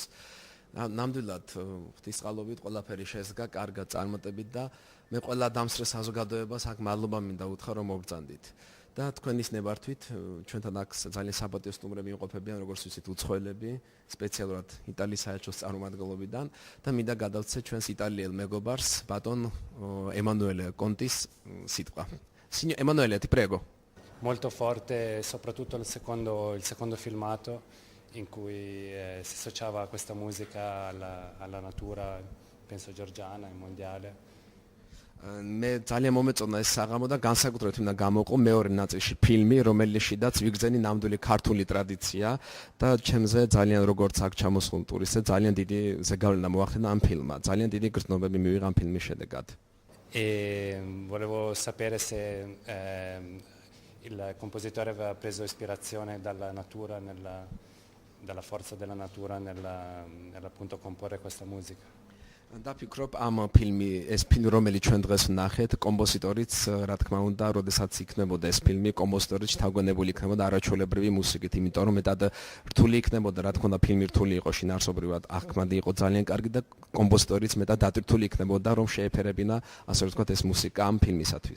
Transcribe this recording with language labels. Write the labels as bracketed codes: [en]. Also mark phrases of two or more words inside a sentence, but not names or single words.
[ka] ნამდვილად ღვთისწყალობით ყველაფერი შესდგა კარგად წარმატებით და მე ყველა დამსწრე საზოგადოებას აქ მადლობა მინდა უთხრა რომ მობრძანდით. და თქვენის ნებართვით ჩვენთან აქ ძალიან საპატიო სტუმრები იმყოფებიან, როგორც ვიცით, უცხოელები, სპეციალურად იტალიის საელჩოს წარმომადგენლობიდან და მინდა გადავცე ჩვენს იტალიელ მეგობარს, ბატონ ემანუელე კონტის სიტყვა. [it] Emanuele, ti prego. Molto forte soprattutto il secondo filmato in cui si associava questa musica alla natura, penso georgiana e mondiale. [ka] მე ძალიან მომეწონა ეს საღამო და განსაკუთრებით მინდა გამოვყო მეორე ნაწილში ფილმი, რომელშიდაც ვიგრძენი ნამდვილი ქართული ტრადიცია და ჩემზე ძალიან როგორც აქ ჩამოსულ ტურისტზე ძალიან დიდი ზეგავლენა მოახდინა ამ ფილმმა. ძალიან დიდი გრძნობები მივიღა ამ ფილმის შედეგად. [it] E volevo sapere se il compositore aveva preso ispirazione dalla natura, dalla forza della natura nell'appunto comporre questa musica. [ka] დაფიქრობ ამ ფილმი, ეს ფილმი რომელიც ჩვენ დღეს ვნახეთ, კომპოზიტორიც რა თქმა უნდა, როდესაც იქნებოდა ეს ფილმი, კომპოზიტორიც თავგონებული იქნებოდა არაჩვეულებრივი მუსიკით, იმიტომ რომ მეტად რთული იქნებოდა, რა თქმა უნდა, ფილმი რთული იყო შინაარსობრივად, აღქმადი იყო ძალიან კარგი და კომპოზიტორიც მეტად დატვირთული იქნებოდა, რომ შეეფერებინა, ასე ვთქვათ, ეს მუსიკა ამ ფილმისათვის.